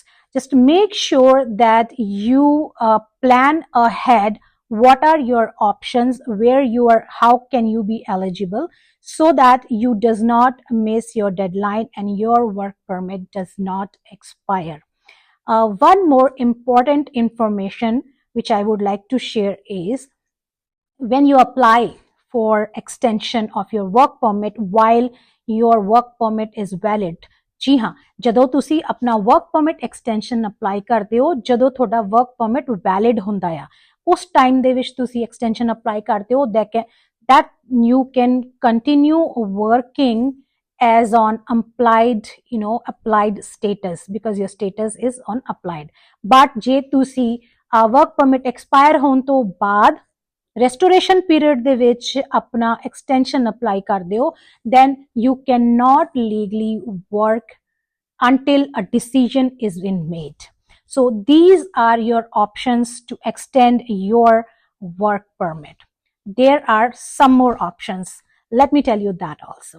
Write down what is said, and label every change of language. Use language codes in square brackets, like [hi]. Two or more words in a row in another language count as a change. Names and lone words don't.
[en] Just make sure that you plan ahead what are your options, where you are, how can you be eligible, so that you does not miss your deadline and your work permit does not expire. One more important information which I would like to share is, when you apply for extension of your work permit while your work permit is valid, [pa] ਜੀ ਹਾਂ, ਜਦੋਂ ਤੁਸੀਂ ਆਪਣਾ [en] work permit extension apply [pa] ਕਰਦੇ ਹੋ, ਜਦੋਂ ਤੁਹਾਡਾ [en] work permit valid [pa] ਹੁੰਦਾ ਆ, ਉਸ ਟਾਈਮ ਦੇ ਵਿੱਚ ਤੁਸੀਂ [en] extension apply [pa] ਕਰਦੇ ਹੋ, [en] that you can continue working as on applied, applied status, because your status is on applied. [pa] But ਜੇ ਤੁਸੀਂ ਵਰਕ ਪਰਮਿਟ ਐਕਸਪਾਇਰ ਹੋਣ ਤੋਂ ਬਾਅਦ [en] restoration period [pa] ਦੇ ਵਿੱਚ ਆਪਣਾ [en] extension apply [pa] ਕਰਦੇ ਹੋ, [en] then you cannot legally work until a decision is been made. So these are your options to extend your work permit. There are some more options. Let me tell you that also.